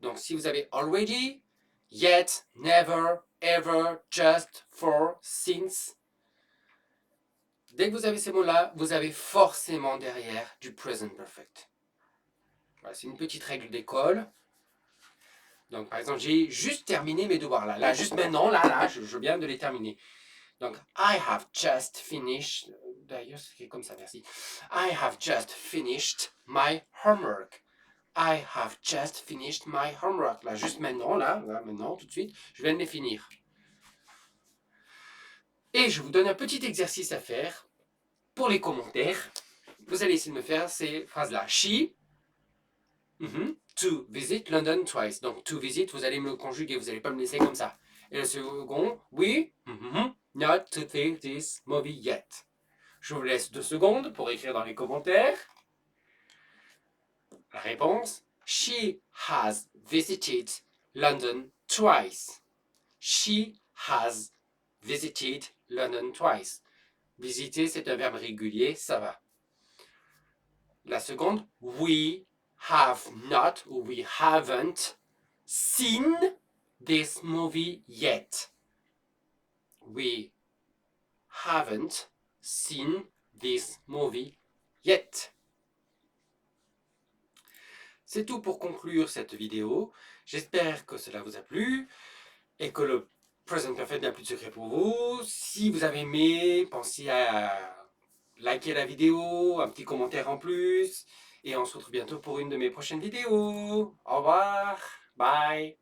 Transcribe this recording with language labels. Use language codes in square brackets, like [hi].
[fr] Donc, si vous avez [en] already, yet, never, ever, just, for, since, [fr] dès que vous avez ces mots-là, vous avez forcément derrière du present perfect. Voilà, c'est une petite règle d'école. Donc, par exemple, j'ai juste terminé mes devoirs là. Là, juste maintenant, là, je viens de les terminer. [en] Donc, I have just finished. [fr] D'ailleurs, c'est comme ça, merci. [en] I have just finished my homework. I have just finished my homework. [fr] Là, juste maintenant, là, maintenant, tout de suite, je viens de les finir. Et je vous donne un petit exercice à faire pour les commentaires. Vous allez essayer de me faire ces phrases-là. [en] She To visit London twice. [fr] Donc, [en] to visit, [fr] vous allez me le conjuguer, vous n'allez pas me laisser comme ça. Et le second, [en] we, not to see this movie yet. [fr] Je vous laisse 2 secondes pour écrire dans les commentaires. [en] La réponse, she has visited London twice. She has visited London twice. [fr] Visiter, c'est un verbe régulier, ça va. [en] La seconde, we have not [fr] ou [en] we haven't seen this movie yet. We haven't seen this movie yet. [fr] C'est tout pour conclure cette vidéo. J'espère que cela vous a plu et que le Present Perfect n'a plus de secret pour vous. Si vous avez aimé, pensez à liker la vidéo, un petit commentaire en plus. Et on se retrouve bientôt pour une de mes prochaines vidéos. Au revoir. [en] Bye.